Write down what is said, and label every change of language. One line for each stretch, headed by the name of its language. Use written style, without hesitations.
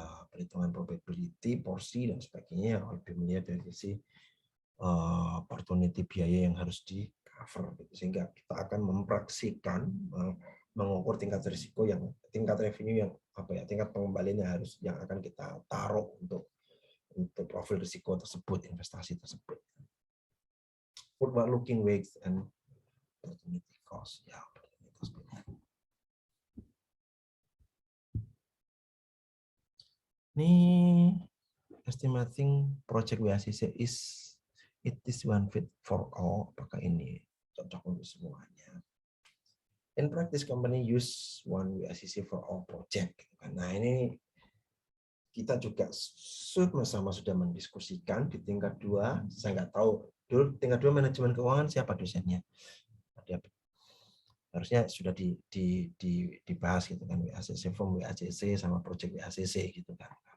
Indonesian: perhitungan probability, porsi dan sebagainya yang lebih melihat dari sisi opportunity biaya yang harus di cover, sehingga kita akan mempraksikan mengukur tingkat risiko yang tingkat revenue yang tingkat pengembalian yang akan kita taruh untuk profil risiko tersebut, investasi tersebut.
English: Forward looking weights and opportunity cost ya. Ini estimating project WACC it is one fit for all.
Indonesian: Apakah ini cocok untuk semuanya?
English: In practice, company use one WACC for all project.
Indonesian: Nah, ini kita juga sama-sama sudah mendiskusikan di tingkat 2. Saya nggak tahu dulu tingkat 2 manajemen keuangan siapa dosennya. Harusnya sudah dibahas gitu kan, WACC form WACC sama project WACC gitu kan.